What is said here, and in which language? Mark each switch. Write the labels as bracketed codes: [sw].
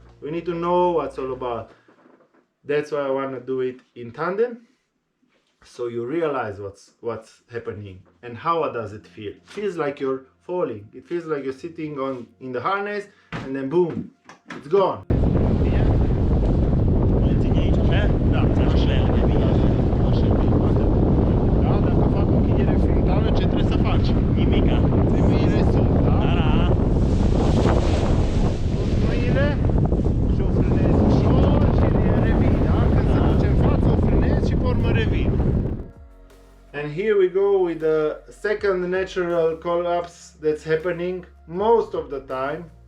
[en] We need to know what's all about. That's why I want to do it in tandem, so you realize what's happening and how does it feel. It feels like you're falling. It feels like you're sitting in the harness and then boom, it's gone. [ro] Da, dacă fac închidere frontală, ce trebuie să faci? Nimica. Mâinile sus, da? Da. Pus mâinile și o frânezi ușor și revii, da? Când se duce în față, o frânezi și pe urmă revii. [en] And here we go with the second natural collapse that's happening most of the time.